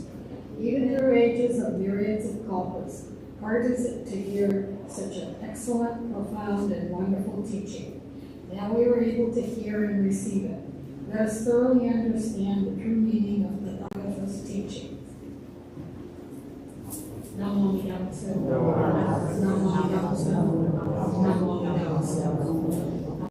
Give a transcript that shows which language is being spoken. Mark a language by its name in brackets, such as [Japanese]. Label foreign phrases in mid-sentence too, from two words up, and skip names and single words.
[English] Even through ages of myriads of kalpas, hard is it to hear such an excellent, profound, and wonderful teaching. Now we are able to hear and receive it. Let us thoroughly understand the true meaning of the Tathagata's teaching. [Sanskrit] Namo Namaste. Namo Namaste. Namo Namaste.